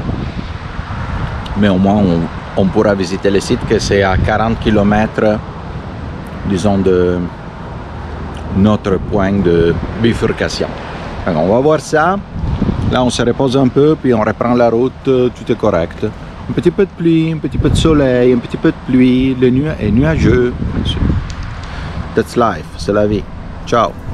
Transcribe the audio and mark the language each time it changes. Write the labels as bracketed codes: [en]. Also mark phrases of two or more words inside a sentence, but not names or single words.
[fr] Mais au moins on pourra visiter le site que c'est à 40 km disons de notre point de bifurcation. Alors, on va voir ça. Là on se repose un peu puis on reprend la route, tout est correct. Un petit peu de pluie, un petit peu de soleil, un petit peu de pluie, le nuage est nuageux. [en] That's life, [fr] c'est la vie. Ciao.